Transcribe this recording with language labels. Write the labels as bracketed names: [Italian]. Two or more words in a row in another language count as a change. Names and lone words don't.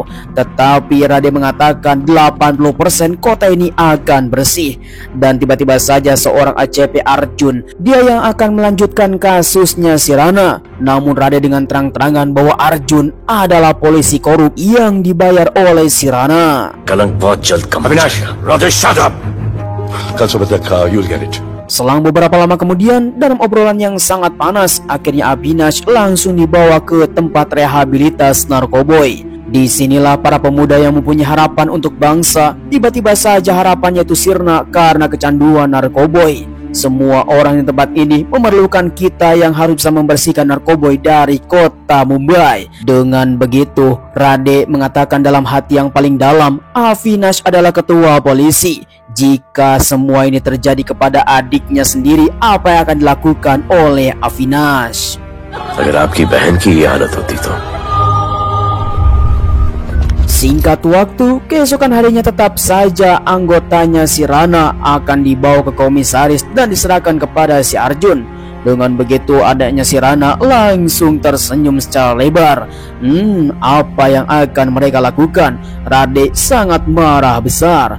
[Indonesian] Tetapi Rade mengatakan 80% kota ini akan bersih. Dan tiba-tiba saja seorang ACP Arjun, dia yang akan melanjutkan kasusnya si Rana. Namun Rade dengan terang-terangan bahwa Arjun adalah polisi korup yang dibayar oleh si Rana. [English] Avinash, Rade, shut up. You'll get it. [Indonesian] Selang beberapa lama kemudian, dalam obrolan yang sangat panas, akhirnya Avinash langsung dibawa ke tempat rehabilitas narkoboy. Disinilah para pemuda yang mempunyai harapan untuk bangsa, tiba-tiba saja harapannya itu sirna karena kecanduan narkoboy. Semua orang di tempat ini memerlukan kita yang harus bisa membersihkan narkoboy dari kota Mumbai. Dengan begitu, Rade mengatakan dalam hati yang paling dalam, Avinash adalah ketua polisi. Jika semua ini terjadi kepada adiknya sendiri, apa yang akan dilakukan oleh Avinash? [Hindi] Agar आपकी बहन की ये हालत होती तो. [Indonesian] Singkat waktu, keesokan harinya tetap saja anggotanya si Rana akan dibawa ke komisaris dan diserahkan kepada si Arjun. Dengan begitu adanya si Rana langsung tersenyum secara lebar. Apa yang akan mereka lakukan? Rade sangat marah besar.